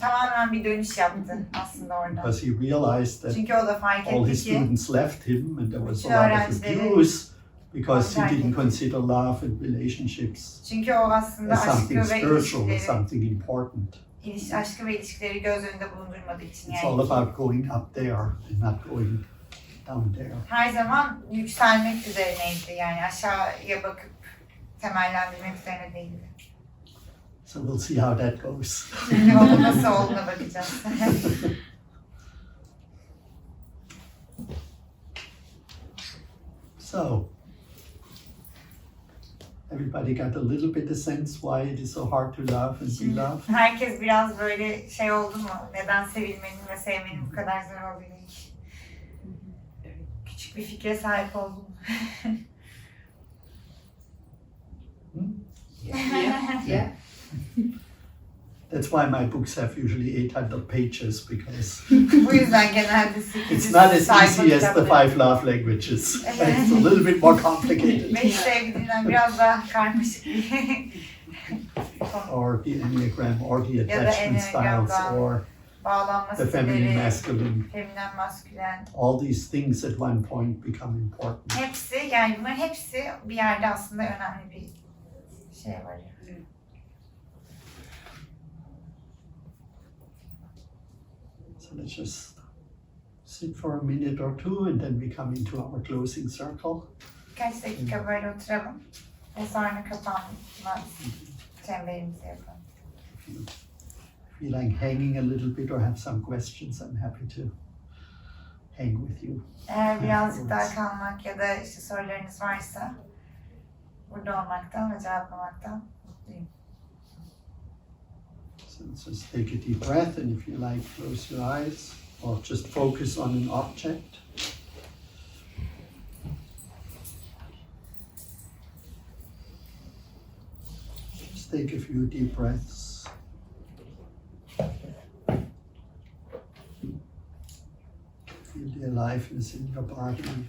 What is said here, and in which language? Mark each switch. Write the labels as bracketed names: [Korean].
[Turkish] tamamen bir dönüş yaptı aslında orada. [English] because he realized that [Turkish] Çünkü o da fark [English] all [Turkish] etti [English] his [Turkish] ki [English] students left him and there was [Turkish] bütün [English] a lot of [Turkish] öğrencileri [English] abuse because he [Turkish] terk [English] didn't [Turkish] etti. [English] consider love and relationships [Turkish] çünkü o aslında [English] as something [Turkish] aşkı ve [English] spiritual, as [Turkish] ilişkileri, [English] something important. [Turkish] aşkı ve ilişkileri göz önünde bulundurmadığı için [English] It's all [Turkish] yani [English] about going up there and not going down there. [Turkish] her zaman yükselmek üzerineydi yani aşağıya bakıp temellendirmek üzerine değildi. [English] So we'll see how that goes. [Turkish] Şimdi onun nasıl olduğuna bakacağız. [English] So, everybody got a little bit of sense why it is so hard to love and be [Turkish] Şimdi [English] loved? [Turkish] herkes biraz böyle şey oldu mu? Neden sevilmenin ve sevmenin bu kadar zor olduğunu hiç küçük bir fikre sahip oldum mu? [English] Yeah. That's why my books have usually 800 pages because [Turkish] Bu yüzden genelde 800 [English] it's not as [Turkish] sayfa [English] easy as the [Turkish] kitapları. [English] 5 love languages. It's a little bit more complicated. [Turkish] 5 sevgiden biraz daha karmaşık bir [English] Or the Enneagram or the [Turkish] Ya da [English] attachment styles [Turkish] Enneagram'dan [English] or [Turkish] bağlanma [English] the feminine [Turkish] stilleri, [English] masculine. [Turkish] feminen maskülen. [English] All these things at one point become important. [Turkish] Hepsi yani bunların hepsi bir yerde aslında önemli bir şey var. [English] So let's just sit for a minute or two and then we come into our closing circle. [Turkish] Birkaç dakika böyle oturalım ve sonra kapanma çemberimizi yapalım. [English] If you feel like hanging a little bit or have some questions, I'm happy to hang with you. [Turkish] Eğer birazcık daha kalmak ya da işte sorularınız varsa Burada olmaktan ve cevaplamaktan mutluyum. [English] So just take a deep breath, and if you like, close your eyes or just focus on an object. Just take a few deep breaths. Feel the aliveness in your body.